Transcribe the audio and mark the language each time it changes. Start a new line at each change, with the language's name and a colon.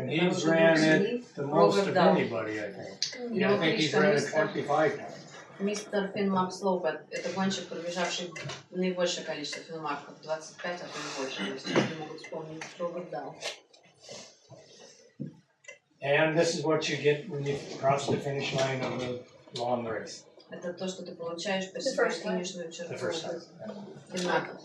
English: And he's ran it the most of anybody, I think. Yeah, I think he's ran it 25 times.
Russian: Мистер Finnmarkslopet — это гонщик, пробежавший наибольшее количество финмарков, 25, а то и больше, если не могут вспомнить Роберт Дал.
English: And this is what you get when you cross the finish line of the long race.
Russian: Это то, что ты получаешь, пересекая финишную черту финмарков.